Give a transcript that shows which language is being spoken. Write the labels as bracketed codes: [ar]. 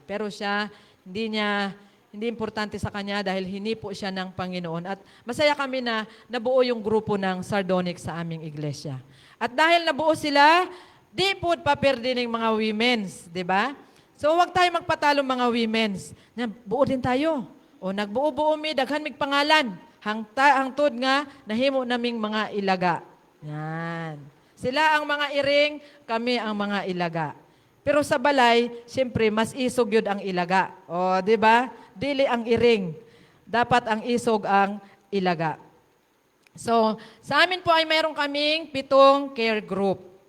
[tl] Pero siya, hindi importante sa kanya dahil hinipo siya ng Panginoon. At masaya kami na nabuo yung grupo ng Sardonyx sa aming iglesia. At dahil nabuo sila, di po paperde ng mga women's, di ba? So huwag tayo magpatalo mga women's. Buo din tayo. [ceb] O nagbuo-buo daghan mig pangalan. Hangtod nga, nahimo naming mga ilaga. [tl] Yan. [ceb] Sila ang mga iring, kami ang mga ilaga. Pero sa balay, siyempre, mas isog yun ang ilaga. [tl] O, di ba? [ceb] Dili ang iring. Dapat ang isog ang ilaga. [tl] So, sa amin po ay mayroon kaming 7 care group.